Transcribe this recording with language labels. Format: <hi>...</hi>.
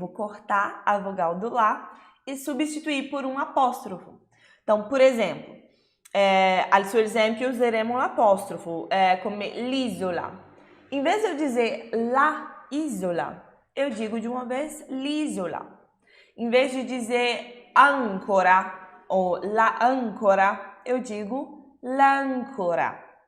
<pt>Eu vou cortar a vogal do lá e substituir por um apóstrofo. Então, por exemplo,</pt> <it>al suo esempio useremo l'apostrofo, come l'isola.</it> <pt>Em vez de eu dizer la isola, eu digo de uma vez l'isola. Em vez de dizer ancora ou la ancora, eu digo l'ancora.</pt>